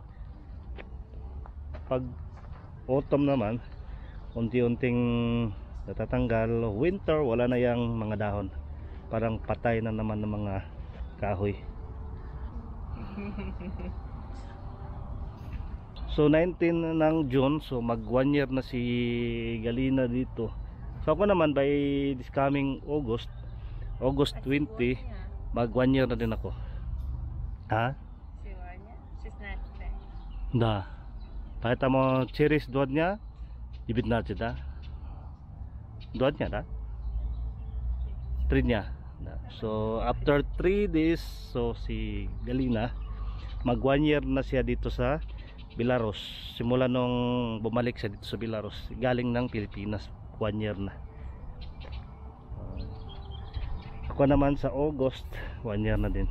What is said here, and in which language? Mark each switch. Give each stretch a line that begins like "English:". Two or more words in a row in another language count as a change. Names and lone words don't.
Filipino: Pag autumn naman, unti-unting natatanggal. Winter, wala na yung mga dahon, parang patay na naman ng mga kahoy. So 19 ng June, so mag 1 year na si Galina dito.
English: So
Filipino: ako naman
English: by this coming August 20,
Filipino: mag 1 year na din ako. Ha?
Russian: Сегодня 16. Да. Поэтому через 2 дня 19, да? 2 дня, да? 3 дня. Да.
English: So after 3 days,
Filipino: so si Galina mag 1 year na siya dito sa Belarus. Simula nung bumalik siya dito sa Belarus, galing ng Pilipinas, 1 year na. Ako naman sa August, 1 year na din.